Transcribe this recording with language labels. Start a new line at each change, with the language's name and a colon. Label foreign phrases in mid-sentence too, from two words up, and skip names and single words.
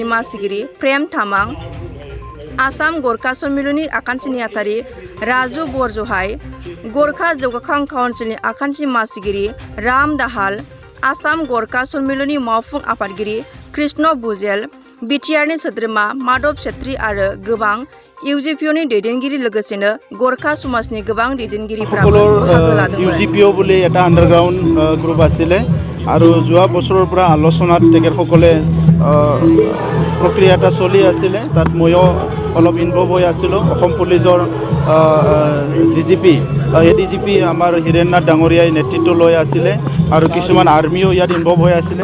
Bodo: मासिगिरि प्रेम तामां, आसाम गोरखा सम्मिलननि आखान्थि नेहाथारि राजु बरजहाय, गोरखा जौगाखां काउन्सिलनि आखान्थि मासिगिरि राम दाहाल, आसाम गोरखा सम्मिलननि मावफुं आफादगिरि कृष्ण बुजेल, बिटिआरनि सोद्रोमा माधव छेत्री आरो गोबां इउजिपिअनि दैदेनगिरि लोगोसेनो गोरखा समाजनि गोबां दैदेनगिरिफोराबो बाहागो लादोंमोन।
Assamese: ইউজিপিঅ বুলি এটা
English: underground group
Assamese: আছিলে আৰু যোৱা বছৰৰ পৰা আলোচনাত তেখেতসকলে প্ৰক্ৰিয়া এটা চলি আছিলে। তাত ময়ো অলপ ইনভলভ হৈ আছিলোঁ। অসম পুলিচৰ ডিজিপি এডিজিপি আমাৰ হীৰেন্নাথ ডাঙৰীয়াই নেতৃত্ব লৈ আছিলে আৰু কিছুমান আৰ্মিও ইয়াত ইনভলভ হৈ আছিলে।